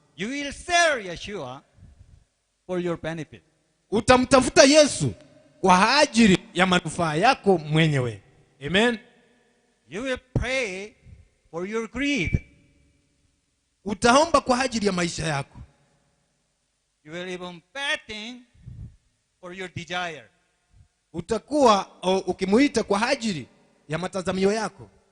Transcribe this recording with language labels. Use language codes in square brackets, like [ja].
[en] You will serve Yeshua for your benefit. [sw] Utamtafuta Yesu kwa ajili ya manufaa yako mwenyewe. Amen. [en] You will pray for your greed. [sw] Utaomba kwa ajili ya maisha yako. [en] You will even fasting for your desire. [sw] Utakuwa ukimuita kwa ajili ya matazamio yako.